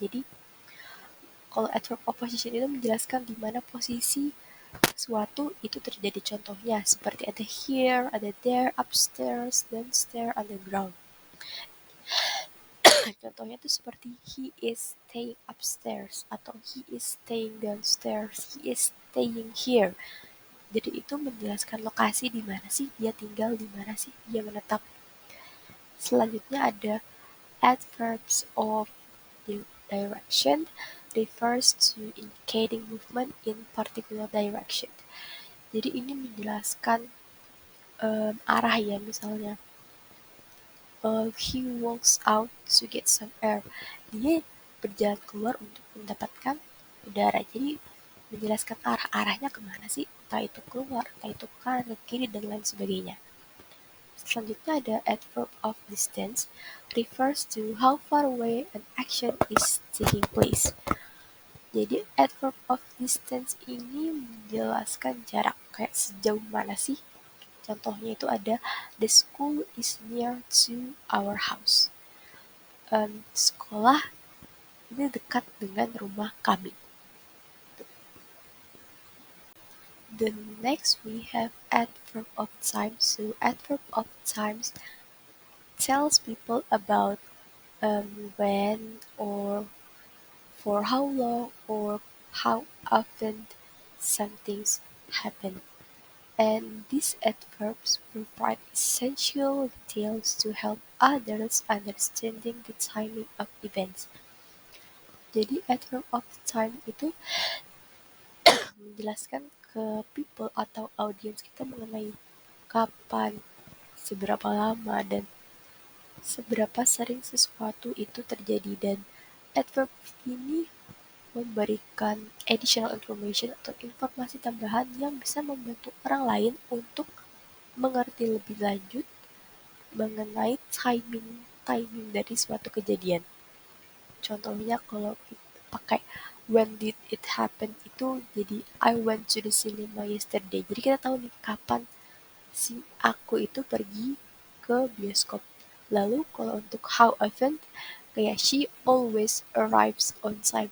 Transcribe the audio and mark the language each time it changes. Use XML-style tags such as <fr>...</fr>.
<id>Jadi kalau adverb of position itu menjelaskan di mana posisi suatu itu terjadi. Contohnya seperti ada here, ada there, upstairs, downstairs, underground. Contohnya itu seperti</id> <en>he is staying upstairs atau he is staying downstairs, he is staying here.</en> <id>Jadi itu menjelaskan lokasi di mana sih dia tinggal, di mana sih dia menetap. Selanjutnya ada</id> <en>adverbs of direction, refers to indicating movement in particular direction.</en> <id>Jadi ini menjelaskan arah ya, misalnya</id> <en>he walks out to get some air.</en> <id>Dia berjalan keluar untuk mendapatkan udara. Jadi menjelaskan arahnya kemana sih, entah itu keluar, entah itu ke kanan, ke kiri, dan lain sebagainya. Selanjutnya ada</id> <en>adverb of distance, refers to how far away an action is taking place.</en> <id>Jadi adverb of distance ini menjelaskan jarak, kayak sejauh mana sih. Contohnya itu ada</id> <en>the school is near to our house.</en> <id>Sekolah ini dekat dengan rumah kami.</id> <en>The next we have adverb of time. So adverb of times tells people about when or for how long or how often some things happen. And these adverbs provide essential details to help others understanding the timing of events.</en> <id>Jadi adverb of time itu menjelaskan ke people atau audiens kita mengenai kapan, seberapa lama, dan seberapa sering sesuatu itu terjadi. Dan adverb ini memberikan</id> <en>additional information</en> <id>atau informasi tambahan yang bisa membantu orang lain untuk mengerti lebih lanjut mengenai timing dari suatu kejadian. Contohnya kalau kita pakai</id> <en>when did it happen</en> <id>itu jadi</id> <en>I went to the cinema yesterday.</en> <id>Jadi kita tahu nih kapan si aku itu pergi ke bioskop. Lalu kalau untuk</id> <en>how often,</en> <id>kayak</id> <en>she always arrives on time.</en>